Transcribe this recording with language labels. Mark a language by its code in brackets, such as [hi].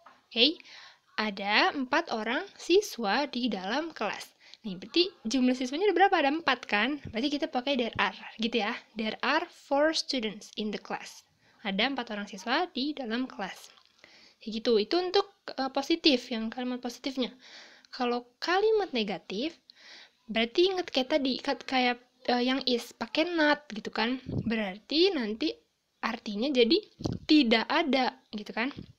[id] Oke, ada 4 orang siswa di dalam kelas. Nih, berarti jumlah siswanya ada berapa? Ada 4 kan? Berarti kita pakai there are, gitu ya. [en] There are 4 students in the class. [id] Ada 4 orang siswa di dalam kelas. Kayak gitu. Itu untuk positif, yang kalimat positifnya. Kalau kalimat negatif, berarti ingat kayak tadi, kayak yang is, pakai not gitu kan. Berarti nanti artinya jadi tidak ada, gitu kan.